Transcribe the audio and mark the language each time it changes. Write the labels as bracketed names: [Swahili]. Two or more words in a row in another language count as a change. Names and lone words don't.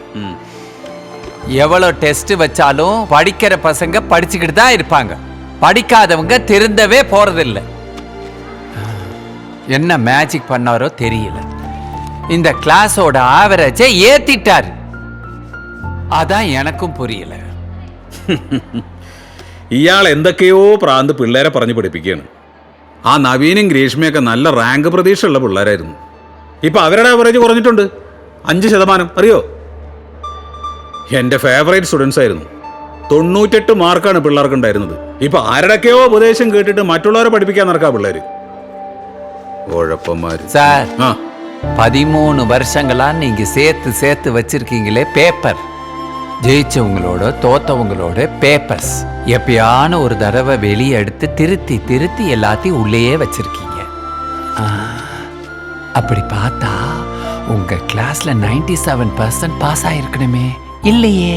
[Tamil] எவ்வளோ டெஸ்ட் வச்சாலும் படிக்கிற பசங்க படிச்சுக்கிட்டு தான் இருப்பாங்க, படிக்காதவங்க திருந்தவே போறதில்லை. என்ன மேஜிக் பண்ணாரோ தெரியல, இந்த கிளாஸோட ஆவரேஜை ஏத்திட்டாரு. அதான் எனக்கும் புரியல. [Malayalam] ഇയാൾ എന്തൊക്കെയോ പ്രാന്ത് പിള്ളേരെ പറഞ്ഞു പഠിപ്പിക്കുകയാണ്. ആ നവീനും ഗ്രീഷ്മയൊക്കെ നല്ല റാങ്ക് പ്രതീക്ഷയുള്ള പിള്ളേരായിരുന്നു. ഇപ്പൊ അവരുടെ ആവറേജ് കുറഞ്ഞിട്ടുണ്ട് 5%. അറിയോ? എൻ്റെ [English] favourite students [Malayalam] ആയിരുന്നു. 98 മാർക്കാണ് പിള്ളേർക്ക് ഉണ്ടായിരുന്നത്. ഇപ്പൊ ആരുടെയൊക്കെയോ ഉപദേശം കേട്ടിട്ട് മറ്റുള്ളവരെ പഠിപ്പിക്കാൻ നടക്കാ പിള്ളേര്. ഉഴപ്പന്മാര്. [Tamil] சார், 13 வருஷங்களா நீங்க சேர்த்து சேர்த்து வச்சிருக்கீங்களே பேப்பர், ஜெயிச்சவங்களோட தோத்தவங்களோட பேப்பர்ஸ், எப்பயான ஒரு தடவை வெளியே எடுத்து திருத்தி திருத்தி எல்லாத்தையும் உள்ளேயே வச்சிருக்கீங்க. அப்படி பார்த்தா உங்க கிளாஸ்ல 97% பாஸ் ஆயிருக்கணுமே, இல்லையே?